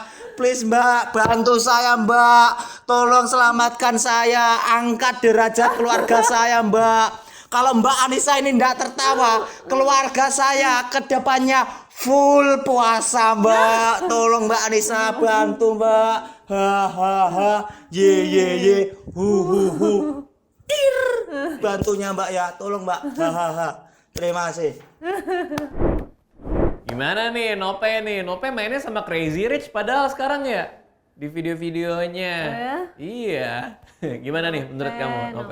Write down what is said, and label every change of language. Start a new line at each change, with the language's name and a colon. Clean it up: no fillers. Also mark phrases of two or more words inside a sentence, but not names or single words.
Indonesian: Please Mbak, bantu saya Mbak. Tolong selamatkan saya, angkat derajat keluarga saya Mbak. Kalau Mbak Anissa ini tidak tertawa, keluarga saya ke depannya full puasa Mbak. Tolong Mbak Anissa bantu Mbak. Ha ha ha. Ye ye ye. Hu hu hu. Tir. Bantunya Mbak ya, tolong Mbak. Ha ha ha. Terima kasih. Gimana nih Nope nih? Nope mainnya sama Crazy Rich padahal sekarang ya di video-videonya. Oh ya? Iya. Gimana nih menurut kamu Nope?